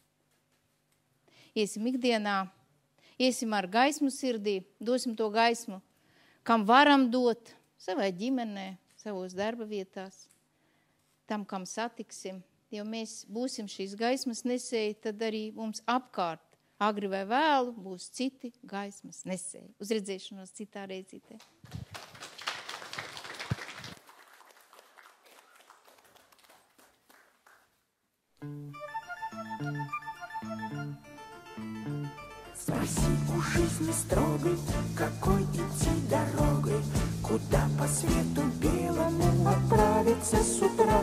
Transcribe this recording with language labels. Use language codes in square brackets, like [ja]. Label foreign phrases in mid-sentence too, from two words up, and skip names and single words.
[lv] Iesim ikdienā, iesim ar gaismu sirdī, dosim to gaismu, kam varam dot, savai ģimenē, savos darba vietās, tam, kam satiksim. Jo mēs būsim šīs gaismas nesēji, tad arī mums apkārt, agri vai vēlu, būs citi gaismas nesēji. Uz redzēšanos citā reizītē. [ru] Спроси у жизни строгой, какой идти дорогой, куда по свету белому отправиться с утра.